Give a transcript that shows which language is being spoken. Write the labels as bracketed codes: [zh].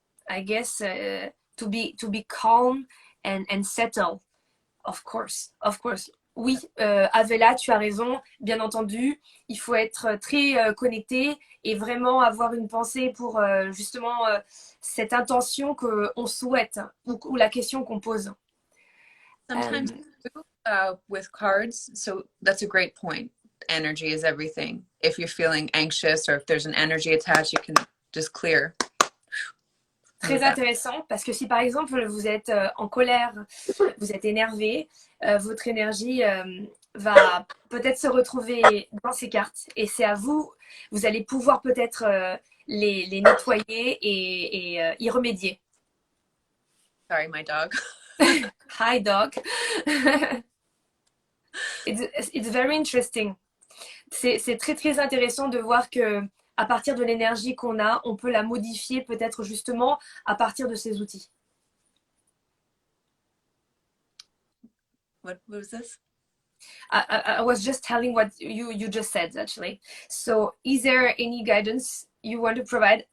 [en] I guess to be calm and settle. Of course. [fr] Oui, Avella, tu as raison. Bien entendu, il faut être très connecté et vraiment avoir une pensée pour justement cette intention qu'on souhaite ou la question qu'on pose. [en] Sometimes with cards, so that's a great point. Energy is everything. If you're feeling anxious or if there's an energy attached, you can just clear. [fr] Très intéressant, parce que si par exemple vous êtes en colère, vous êtes énervé, votre énergie va peut-être se retrouver dans ces cartes et c'est à vous, vous allez pouvoir peut-être les nettoyer et y remédier. [en] Sorry, my dog. Hi, dog. It's very interesting. [fr] C'est très très intéressant de voir que à partir de l'énergie qu'on a, on peut la modifier peut-être justement à partir de ces outils. [en] What was this? I was just telling what you just said, actually. So is there any guidance you want to provide?